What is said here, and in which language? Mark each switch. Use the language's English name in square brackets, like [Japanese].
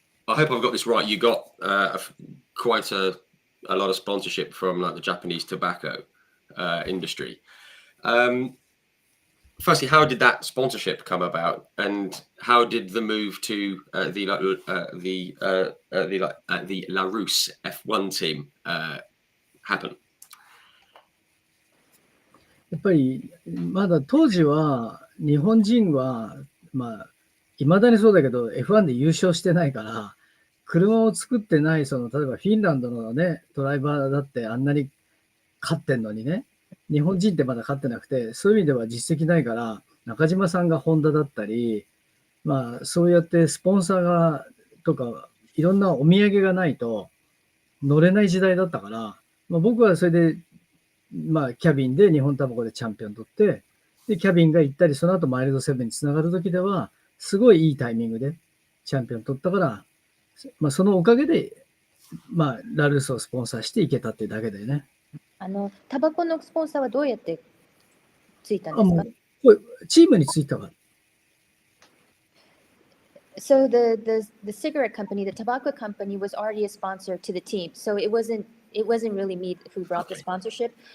[English] I hope I've got this right. You got quite a lot of sponsorship from like the Japanese tobacco industry. Firstly, how did that sponsorship come about, and how did the move to the La Rousse F1 team happen? [Japanese] やっぱりまだ当時は日本人はまあ未だにそうだけど F1 で優勝してないから車を作ってないその例えばフィンランドのねドライバーだってあんなに勝ってんのにね日本人ってまだ勝ってなくてそういう意味では実績ないから中島さんがホンダだったりまあそうやってスポンサーがとかいろんなお土産がないと乗れない時代だったから、まあ、僕はそれでまあ、キャビンで日本タバコでチャンピオン取って、で、キャビンが行ったり、その後マイルドセブンにつながるときでは、すごいいいタイミングでチャンピオン取ったから、まあ、そのおかげで、まあ、ラルースをスポンサーしていけたっていうだけだよね。タバコのスポンサーはどうやってついたんですか？これチームについたわ。 [English] So the cigarette company, the tobacco company, was already a sponsor to the team. So it wasn't really me who brought the sponsorship.